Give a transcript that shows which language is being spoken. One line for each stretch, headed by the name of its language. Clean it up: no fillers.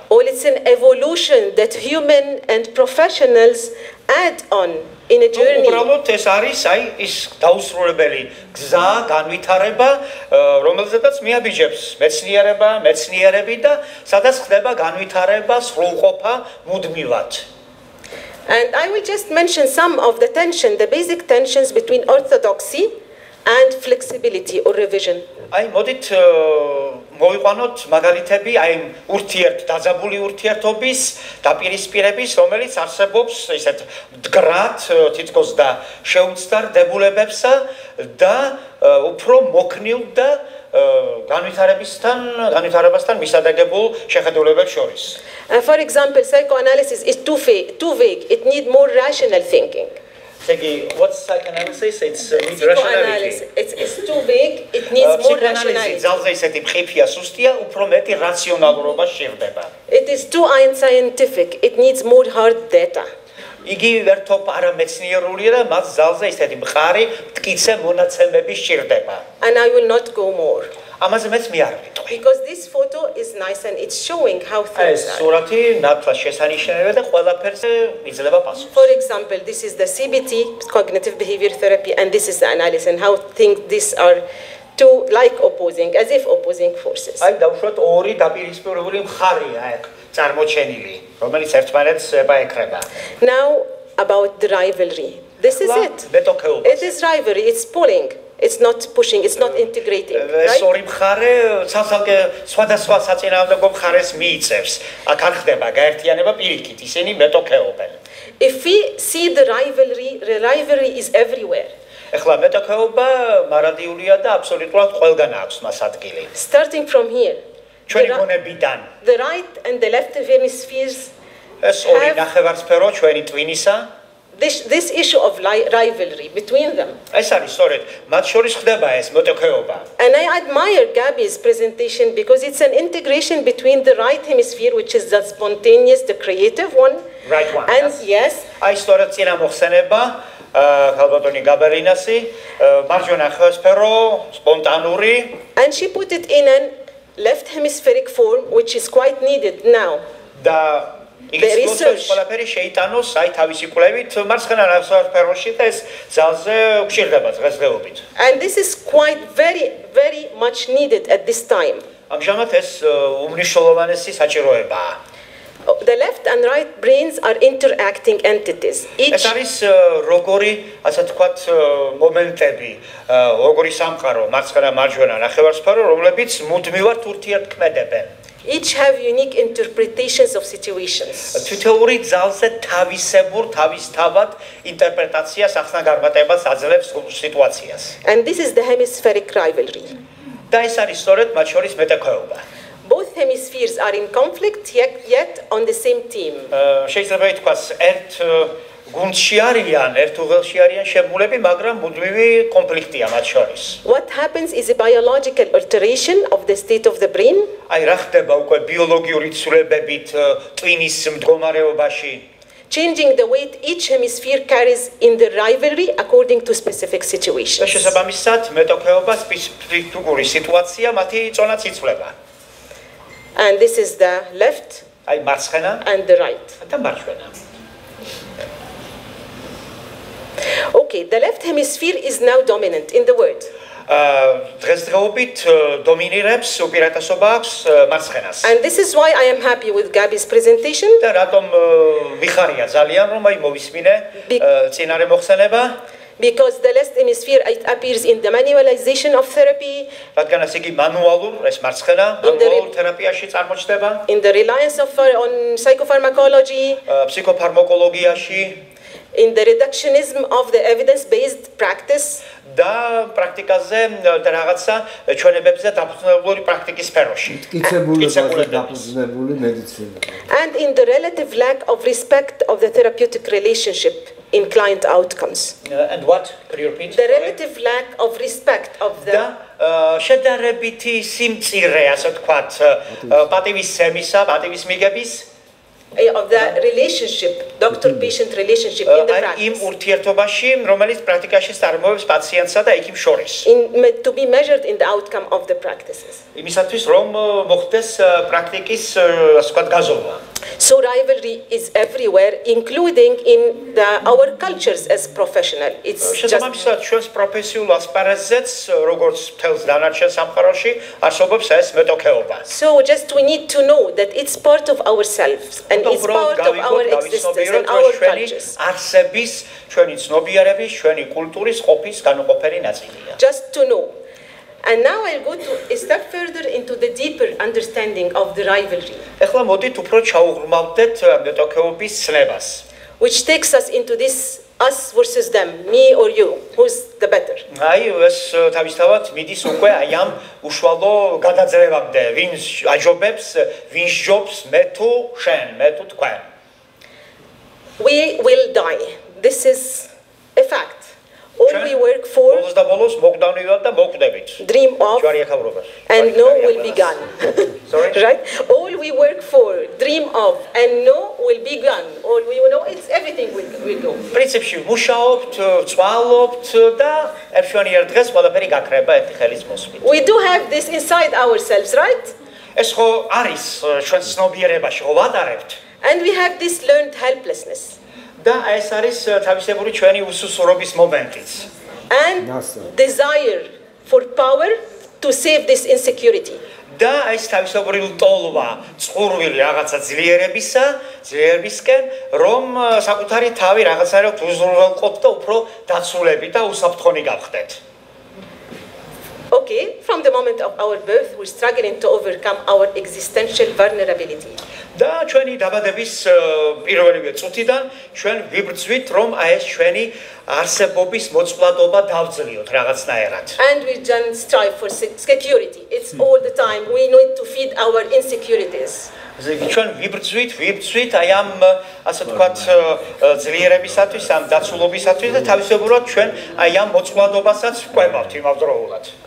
English: Well, it's an evolution that human and professionals add on in a journey.
Georgian: უბრალოდ ეს არის აი ის დაუსრულებელი გზა, განვითარება, რომელზედაც მიაბიჯებს მეცნიერები და სადაც ხდება განვითარება, სრულყოფა მუდმივად.
English: And I will just mention some of the basic tensions between orthodoxy and flexibility or revision.
Georgian: აი მოდით მოვიყვანოთ მაგალითები აი დაძაბული ურთიერთობის დაპირისპირების, რომელიც არსებობს ისეთ მდგრად თითქოს და შეუცდარ დებულებებსა და უფრო მოქნილ და განვითარებასთან მისადაგებულ შეხედულებებს შორის.
English: For example, psychoanalysis is too vague. It needs more rational thinking. What's psychoanalysis? It's rationality. It's too vague. It needs more rationality.
Georgian: ძალზე ისეთი მყიფია, სუსტია, უფრო მეტი რაციონალურობა სჭირდება.
English: It is too unscientific. It needs more hard data.
Georgian: იგი ვერთოფ არამეცნიერულია და მას ძალზე ისეთი მყარი, მტკიცე მონაცემები სჭირდება.
English: And I will not go more.
Georgian: ამაზე მეც მე არ ვიტყვი.
English: Because this photo is nice and it's showing how things are.
Georgian: სურათი ნათლად შესანიშნავია და ყველაფერზე იძლევა პასუხს.
English: For example, this is the CBT, cognitive behavior therapy, and this is the analysis and how these are two like opposing, as if opposing forces.
Georgian: აი დავუშვათ ორი დაპირისპირებული მხარეა აქ წარმოჩენილი, რომელიც ერთმანეთს ებაექრება.
English: Now about the rivalry. This is it. It is rivalry, it's pulling. It's not pushing, it's not integrating, right?
Georgian: ორი მხარე ცალკე სხვადასხვა საწინააღმდეგო მხარეს მიიწევს. აქ არ ხდება გაერთიანება პირიქით, ისინი მეტოქეობენ.
English: If we see the rivalry is everywhere.
Georgian: ეხლა მეტოქეობა მარადიულია და აბსოლუტურად ყველგან აქვს მას ადგილი.
English: Starting from here.
Georgian: ჩვენი გონებიდან.
English: The right and the left hemispheres
Georgian: ეს ორი ნახევარსფერო ჩვენი ტვინისა.
English: this issue of rivalry between them.
Georgian: ეს არის სწორედ მათ შორის ხდება ეს მოტოქეობა.
English: And I admire Gabby's presentation because it's an integration between the right hemisphere, which is the spontaneous, the creative one. Right one. And yes.
Georgian: აი სწორედ წინა მოხსენება ქალბატონი გაბერინასი მარჯვენა ხედსფერო სპონტანური.
English: And she put it in a left hemispheric form, which is quite needed now.
Georgian: და ის ყველაფერი შეიტანოს აი თავისი კვლევით მარცხენა ხედსფეროში და ეს ძალზე გვჭირდება დღესდღეობით.
English: And this is quite very much needed at this time.
Georgian: ამჟამად ეს უმნიშვნელოვანესი საჭიროებაა.
English: The left and right brains are interacting entities.
Georgian: ეს არის როგორი, ასე თქვათ, მომენტები, როგორი სამყარო, მარცხენა მარჯვენა ნახევარსფერო, რომლებიც მუდმივად ურთიერთქმედებენ.
English: Each have unique interpretations of situations.
Georgian: თითოეული ძალზე თავისთავად ინტერპრეტაციას ახსნა გარღვევებას აძლევს სიტუაციას.
English: And this is the hemispheric rivalry.
Georgian: და ეს არის სწორედ მათ შორის მეტოქეობა.
English: Both hemispheres are in conflict yet on the same team.
Georgian: შეიძლება ითქვას, ერთ გუნდში არიან, ერთ უღელში არიან შემმულები, მაგრამ მუდმივი კონფლიქტია მათ შორის.
English: What happens is a biological alteration of the state of the brain.
Georgian: აი რა ხდება უკვე ბიოლოგიური ცვლილებებით ტვინის მდგომარეობაში.
English: Changing the weight each hemisphere carries in the rivalry according to specific situations.
Georgian: შესაბამისად, მეტოქეობა სპეციფიკური სიტუაცია მათი წონაც იცვლება.
English: And this is the left
Georgian: აი მარცხენა
English: and the right.
Georgian: და მარჯვენა.
English: Okay, the left hemisphere is now dominant in the world.
Georgian: დღესდღეობით დომინირებს უპირატესობა აქვს მარცხენას.
English: And this is why I am happy with Gabby's presentation.
Georgian: და რატომ მიხარია ძალიან რომ აი მოვისმინე წინარე მოხსენება.
English: Because the left hemisphere it appears in the manualization of therapy.
Georgian: რადგან ეს იგი მანუალურ ეს მარცხენა მანუალურ თერაპიაში წარმოჩნდება.
English: In the reliance on psychopharmacology.
Georgian: ფსიქოფარმაკოლოგიაში.
English: In the reductionism of the evidence-based practice.
Georgian: და პრაქტიკაზე და რაღაცა ჩვენებებზე დაფუძნებული პრაქტიკის სფეროში. მტკიცებულებაზე დაფუძნებული მედიცინა.
English: And in the relative lack of respect of the therapeutic relationship in client outcomes. And what? Could you repeat? The relative lack of respect of the
Georgian: შედარებითი სიმწირე, ასე ვთქვათ, პატივისცემისა, პატივისმიგების
English: of the relationship, doctor-patient relationship in the practice.
Georgian: იმ ურთიერთობაში, რომელიც პრაქტიკაში წარმოებს პაციენტსა და ექიმს შორის.
English: To be measured in the outcome of the practices.
Georgian: იმისათვის რომ მოხდეს პრაქტიკის, ასე ვთქვათ, გაზომვა.
English: So rivalry is everywhere, including in our cultures as professional. It's
Georgian: შესაბამისად ჩვენს პროფესიულ ასპარეზზეც, როგორც მთელს დანარჩენ სამყაროში, არსებობს ეს მეტოქეობა.
English: So just we need to know that it's part of ourselves and it's part of our existence and our cultures.
Georgian: არსების, ჩვენი ცნობიერების, ჩვენი კულტურის ყოფის განუყოფელი ნაწილია.
English: Just to know. And now I'll go to a step further into the deeper understanding of the rivalry.
Georgian: ეხლა მოდით უფრო ჩაუღრმავდეთ მეტოქეობის ცნებას.
English: Which takes us into this us versus them, me or you, who's the better.
Georgian: აი ეს თავისთავად მიდის უკვე აი ამ უშუალო გადაძრევამდე, ვინ აჯობებს, ვინ ჯობს, მე თუ შენ, მე თუ თქვენ.
English: We will die. This is a fact. All we work for, dream of, and know will be gone. Sorry? Right? All we work for, dream of, and know will be gone. All we know, it's everything will go.
Georgian: პრინციპში მუშაობთ, წვალობთ და ერთგვარი დღეს ყველაფერი გაქრება ერთი ხელის მოსვლით.
English: We do have this inside ourselves, right?
Georgian: ეს ხო არის ჩვენ ცნობიერებაში, ხო ვატარებთ.
English: And we have this learned helplessness.
Georgian: და ეს არის თავისებური ჩვენი უსუსურობის მომენტიც.
English: And desire for power to save this insecurity.
Georgian: და ეს თავისებური ლტოლვა, წყურვილი რაღაცა ძლიერებისკენ, რომ საკუთარი თავი რაღაცნაირად უზრუნველყოთ და უფრო დაცულები და უსაფრთხონი გავხდეთ.
English: okay, from the moment of our birth, we're struggling to overcome our existential vulnerability.
Georgian: და ჩვენი დაბადების პირველივე წუთიდან ჩვენ ვიბრძვით, რომ აი ეს ჩვენი არსებობის მოწყვლადობა დავძლიოთ რაღაცნაირად.
English: And we don't strive for security. It's all the time. We need to feed our insecurities.
Georgian: ჩვენ ვიბრძვით აი ამ ასე ვთქვათ ძლიერებისათვის, ამ დაცულობისათვის და თავისებურად ჩვენ აი ამ მოწყვლადობასაც ვყვებავთ იმავდროულად.